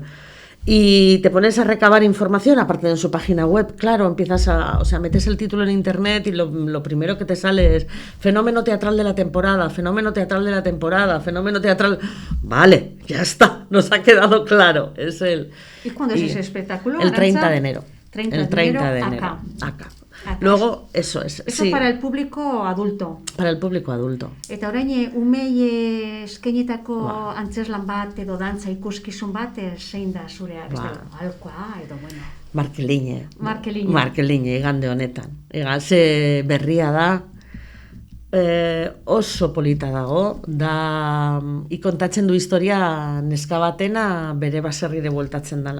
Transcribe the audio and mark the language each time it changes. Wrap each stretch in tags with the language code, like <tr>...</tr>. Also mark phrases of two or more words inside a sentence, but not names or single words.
<es>Y te pones a recabar información, aparte de en su página web, claro, metes el título en internet y lo primero que te sale es fenómeno teatral de la temporada, fenómeno teatral... Vale, ya está, nos ha quedado claro, es él. ¿Y cuándo es ese espectáculo? El 30 de enero. 30 de enero, acá. Luego, eso es. Eso sí. Para el público adulto. Para el público adulto.</es> <eu>Eta orain, umei eskainetako antzeslan bat edo dantza ikuskizun bat, zein da zurea? Alkoa edo, bueno. Markeline, igande honetan. Ze berria da, oso polita dago, kontatzen du historia neska batena bere baserrire bueltatzen dela.</eu>